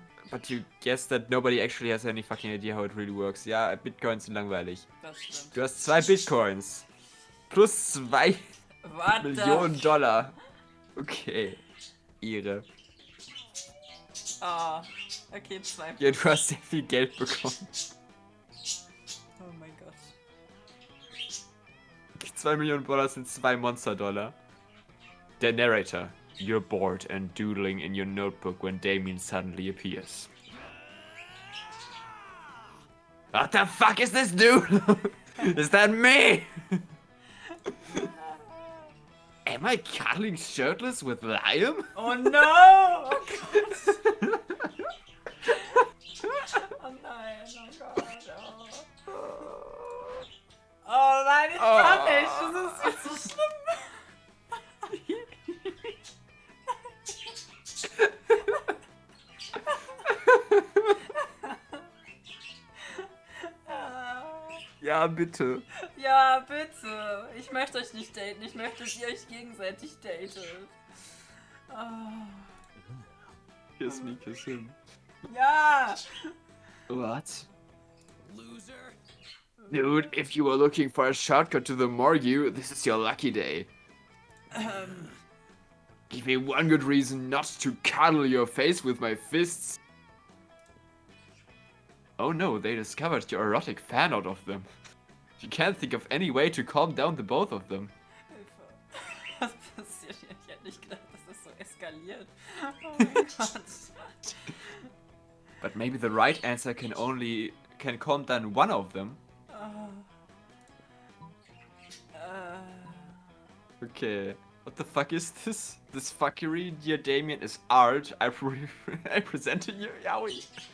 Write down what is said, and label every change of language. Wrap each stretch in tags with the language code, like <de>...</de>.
<en>But you guess that nobody actually has any fucking idea how it really works.</en> <de>Ja, Bitcoins sind langweilig. Das stimmt. Du hast 2 Bitcoins. Plus 2 Warte. Millionen Dollar. Okay. Ihre. Okay, 2. Ja, du hast sehr viel Geld bekommen. Oh mein Gott. 2 Millionen Dollar sind 2 Monster-Dollar. Der Narrator.</de> <en>You're bored and doodling in your notebook when Damien suddenly appears. What the fuck is this dude? Is that me? Am I cuddling shirtless with Liam? Oh no!</en> <de>Oh Gott! Oh nein, oh Gott, oh nein, ich kann nicht, das ist viel zu schlimm. Ja, bitte. Ja, bitte. Ich möchte euch nicht daten. Ich möchte, dass ihr euch gegenseitig datet.</de> <en>Kiss me, kiss him.</en> <de>Ja!</de> <en>What? Loser. Dude, if you were looking for a shortcut to the morgue, this is your lucky day. Give me one good reason not to cuddle your face with my fists. Oh no, they discovered your erotic fan out of them. You can't think of any way to calm down the both of them.</en> <de>Hilfe. Was passiert hier? Ich hätte nicht gedacht, dass das so eskaliert. Oh mein Gott.</de> <en>But maybe the right answer can calm down one of them. Okay. What the fuck is this? This fuckery, dear Damien, is art. I present to you, Yaoi.</en>